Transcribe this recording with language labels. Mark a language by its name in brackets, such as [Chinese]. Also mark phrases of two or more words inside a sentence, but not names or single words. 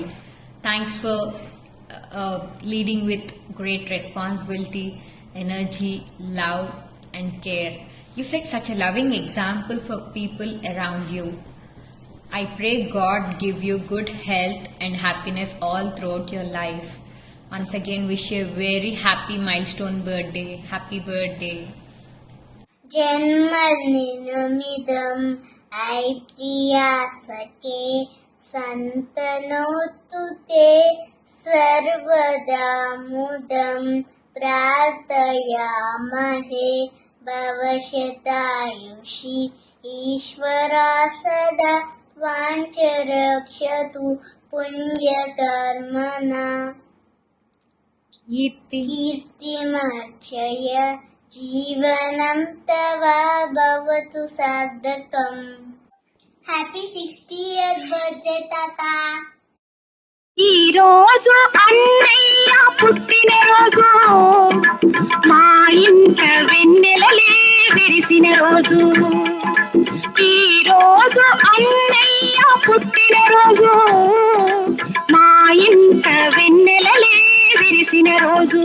[English] Thanks for leading with great responsibility, energy, love and care. You set such a loving example for people around you. I pray God give you good health and happiness all throughout your life. Once again, wish you a very happy milestone birthday. Happy birthday. [Sanskrit] जन्मदिनमिदं प्रिया सखे सन्तनोतु ते सर्वदा मुदं प्रार्थयामहे भवशतायुषी ईश्वरा सदा वाञ्छरक्षतु पुण्यकर्मणा कीर्तिमर्चय जीवनं तव भवतु सार्थकम्. [English] happy 60th birthday తాత. [Telugu] ఈ రోజు అన్నయ్య పుట్టినరోజు, మా ఇంట వెన్నెలలే విరిసిన రోజు. ఈ రోజు అన్నయ్య పుట్టినరోజు, మా ఇంట వెన్నెలలే విరిసిన రోజు.